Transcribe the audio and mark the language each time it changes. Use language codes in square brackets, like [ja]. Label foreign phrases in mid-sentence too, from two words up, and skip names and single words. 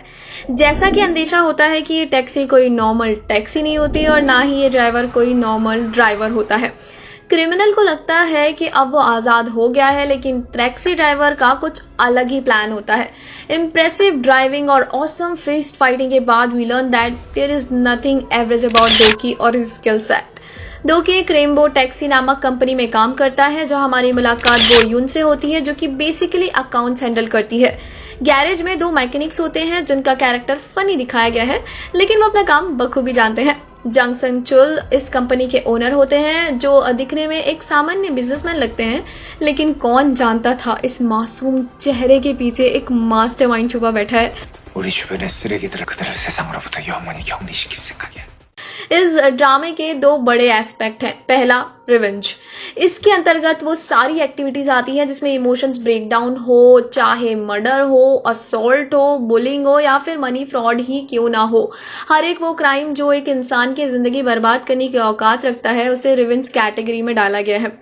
[hi] जैसा कि अंदेशा होता है कि ये टैक्सी कोई [en] normal taxi [hi] नहीं होती और ना ही ये ड्राइवर कोई [en] normal driver [hi] होता है। क्रिमिनल को लगता है कि अब वो आज़ाद हो गया है, लेकिन [en] taxi driver [hi] का कुछ अलग ही प्लान होता है। [en] impressive driving और awesome fist fighting [hi] के बाद [en] we learn that there is nothing average about Doki और his skill set। [hi] डोकी एक रेनबो टैक्सी नामक कंपनी में काम करता है, जो हमारी मुलाकात बो यून से होती है, जो कि [en] basically accounts handle [hi] करती है। गैरेज में दो मैकेनिक्स होते हैं जिनका [en] character funny [hi] दिखाया गया है, लेकिन वो अपना काम बखूबी जानते हैं। जंग सन चुल इस कंपनी के ओनर होते हैं, जो दिखने में एक सामान्य बिजनेसमैन लगते हैं, लेकिन कौन जानता था इस मासूम चेहरे के पीछे एक मास्टरमाइंड छुपा बैठा है। [ko] 우리 주변의 쓰레기들을 그대를 세상으로부터 영원히 격리시킬 생각이야. [hi] इस ड्रामे के दो बड़े एस्पेक्ट हैं। पहला, रिवेंज। इसके अंतर्गत वो सारी एक्टिविटीज आती हैं जिसमें [en] emotions breakdown [hi] हो, चाहे मर्डर हो, असॉल्ट हो, बुलिंग हो या फिर [en] money fraud [hi] ही क्यों ना हो। हर एक वो क्राइम जो एक इंसान की ज़िंदगी बर्बाद करने की औकात रखता है उसे [en] revenge category [hi] में डाला गया है।